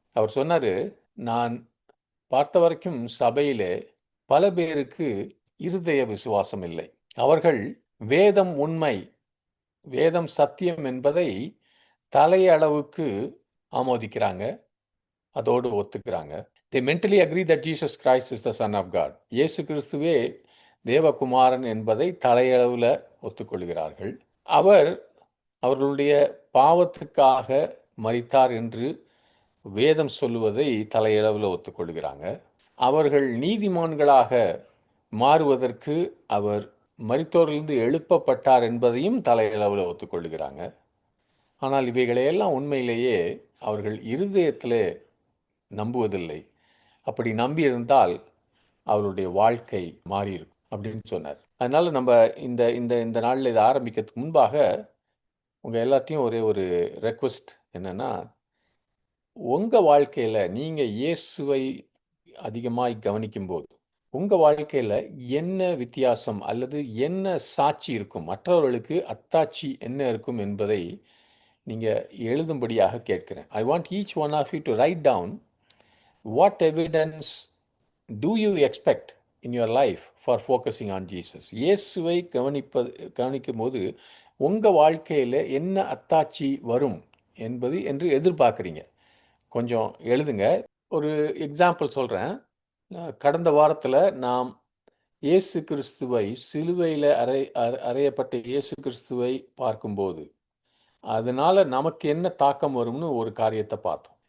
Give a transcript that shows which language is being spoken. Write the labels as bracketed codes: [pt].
[ta] அவர் சொன்னார், நான் பார்த்த வரைக்கும் சபையிலே பல பேருக்கு இருதய விசுவாசம் இல்லை. அவர்கள் வேதம் உண்மை, வேதம் சத்தியம் என்பதை தலையளவுக்கு ஆமோதிக்கிறாங்க, அதோடு ஒத்துக்கிறாங்க. [en] they mentally agree that Jesus Christ is the Son of God. [ta] இயேசு கிறிஸ்துவே தேவகுமாரன் என்பதை தலையளவில் ஒத்துக்கொள்கிறார்கள். அவர் அவர்களுடைய பாவத்துக்காக மரித்தார் என்று வேதம் சொல்லுவதை தலையளவில் ஒத்துக்கொள்கிறாங்க. அவர்கள் நீதிமான்களாக மாறுவதற்கு அவர் மரித்தோரிலிருந்து எழுப்பப்பட்டார் என்பதையும் தலையளவில் ஒத்துக்கொள்கிறாங்க. ஆனால் இவைகளையெல்லாம் உண்மையிலேயே அவர்கள் இருதயத்திலே நம்புவதில்லை. அப்படி நம்பியிருந்தால் அவருடைய வாழ்க்கை மாறியிருக்கும் அப்படின்னு சொன்னார். அதனால் நம்ம இந்த இந்த இந்த நாளில் இதை ஆரம்பிக்கிறதுக்கு முன்பாக உங்கள் எல்லாத்தையும் ஒரே ஒரு ரெக்வெஸ்ட் என்னென்னா, உங்கள் வாழ்க்கையில் நீங்கள் இயேசுவை அதிகமாக கவனிக்கும்போது உங்கள் வாழ்க்கையில் என்ன வித்தியாசம் அல்லது என்ன சாட்சி இருக்கும், மற்றவர்களுக்கு அத்தாட்சி என்ன இருக்கும் என்பதை நீங்கள் எழுதும்படியாக கேட்கிறேன். [en] I want each one of you to write down what evidence do you expect in your life for focusing on Jesus? [ta] இயேசுவை கவனிக்கும் போது உங்கள் வாழ்க்கையில் என்ன அத்தாட்சி வரும் என்பது என்று எதிர்பார்க்குறீங்க, கொஞ்சம் எழுதுங்க. ஒரு எக்ஸாம்பிள் சொல்கிறேன். கடந்த வாரத்தில் நாம் இயேசு கிறிஸ்துவை, சிலுவையில் அறையப்பட்ட இயேசு கிறிஸ்துவை பார்க்கும்போது அதனால் நமக்கு என்ன தாக்கம் வரும்னு ஒரு காரியத்தை பார்த்தோம்.